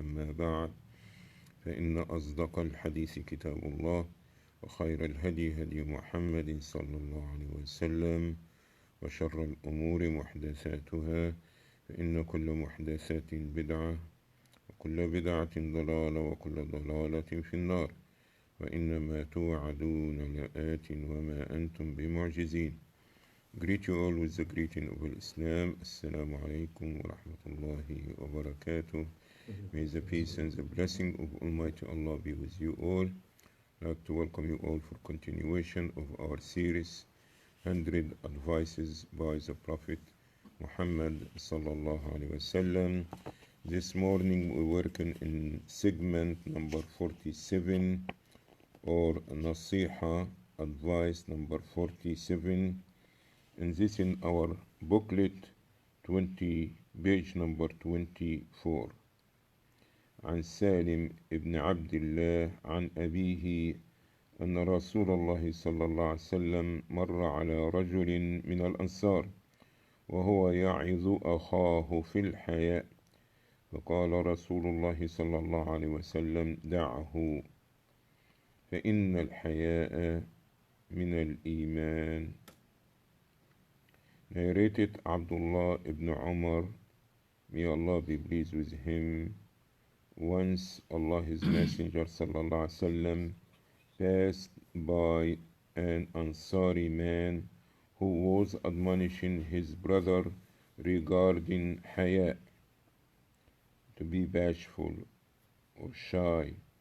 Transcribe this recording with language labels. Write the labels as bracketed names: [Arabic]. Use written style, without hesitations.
[Arabic] أما بعد، فإن أصدق الحديث كتاب الله، وخير الهدي هدي محمد صلى الله عليه وسلم، وشر الأمور محدثاتها، فإن كل محدثات بدعة، وكل بدعة ضلالة، وكل ضلالة في النار. وإنما توعدون لآت وما أنتم بمعجزين. [English] Greet you all with the greeting of Islam. Assalamu alaikum wa rahmatullahi wa barakatuh. May the peace and the blessing of Almighty Allah be with you all. I'd like to welcome you all for continuation of our series 100 Advices by the Prophet Muhammad sallallahu alaihi wasallam. This morning we're working in segment number 47, or Nasiha, advice number 47, and this in our booklet 20, page number 24. [Arabic] عن سالم ابن عبد الله عن أبيه أن رسول الله صلى الله عليه وسلم مر على رجل من الأنصار وهو يعظ أخاه في الحياء، فقال رسول الله صلى الله عليه وسلم: دعه، فإن الحياء من الإيمان. [English] Narrated Abdullah ibn Umar, may Allah be pleased with him. Once Allah His Messenger sallallahu alaihi wasallam passed by an Ansari man who was admonishing his brother regarding haya, to be bashful or shy.